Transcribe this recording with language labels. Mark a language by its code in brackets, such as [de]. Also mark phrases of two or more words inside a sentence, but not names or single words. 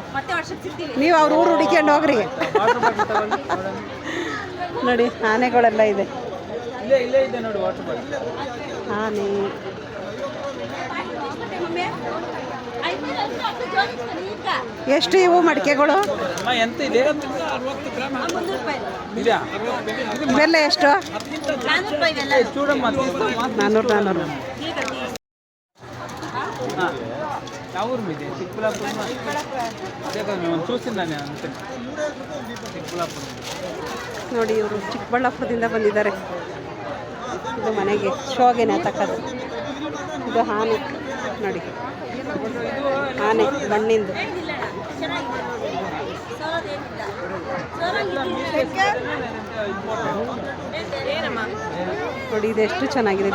[kn] ನೀವು ಅವ್ರ ಊರು ಹುಡುಕೊಂಡು ಹೋಗ್ರಿ. ನೋಡಿ ಆನೆಗಳೆಲ್ಲ ಇದೆ. ಇಲ್ಲೇ ಇದೆ ನೋಡಿ ವಾಟರ್ ಬಾಟಲ್. ಆನೆ ಎಷ್ಟು ಇವು ಮಡಿಕೆಗಳು? ಎಂತ ಇದೆ? ಇದೆಯಾ? ಇವೆಲ್ಲ ಎಷ್ಟು? [te] చూడమ్మ 400. ಯಾವ ఊరు మీది? చిక్కులాపూర్. అదే కదా మేము చూసిందాನೆ అంతే. చిక్కులాపూర్. [kn] ನೋಡಿ ಇವರು ಚಿಕ್ಕಬಳ್ಳಾಪುರದಿಂದ ಬಂದಿದ್ದಾರೆ. ಇದು ಮನೆಗೆ ಶೋಗೆನೆ ತಕ್ಕದು. ಇದು ಆನೆ ನೋಡಿ, ಆನೆ ಮಣ್ಣಿಂದು. ನೋಡಿ ಇದೆಷ್ಟು ಚೆನ್ನಾಗಿದೆ.